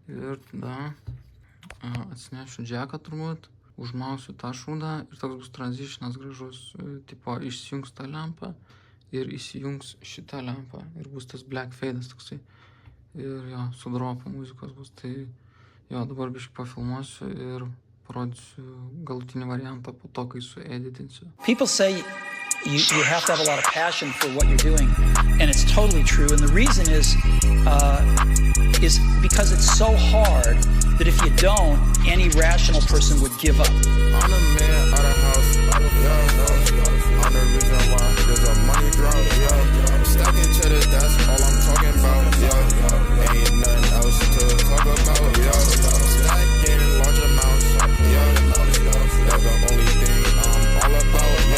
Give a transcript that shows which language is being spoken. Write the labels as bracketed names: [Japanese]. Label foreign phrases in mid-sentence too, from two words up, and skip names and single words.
[Lithuanian] Ir tada atsinešiu džeką turbūt, užmausiu tą šūdą ir toks bus transitionas gražus, tipo išsijungs tą lempą ir įsijungs šitą lempą ir bus tas [English] black fade'as [Lithuanian] toksai ir jo, su dropu muzikos bus. Tai jo, dabar biškį pafilmuosiu ir parodysiu galutinį variantą po to, kai sueditinsiu. [English] People say you have to have a lot of passion for what you're doing, and it's totally true. And the reason is because it's so hard that if you don't, any rational person would give up. I'm the man of the house, I'm the reason why there's a money drop, I'm stacking cheddar, that's all I'm talking about, ain't nothing else to talk about, stacking large amounts, that's the only thing I'm all about,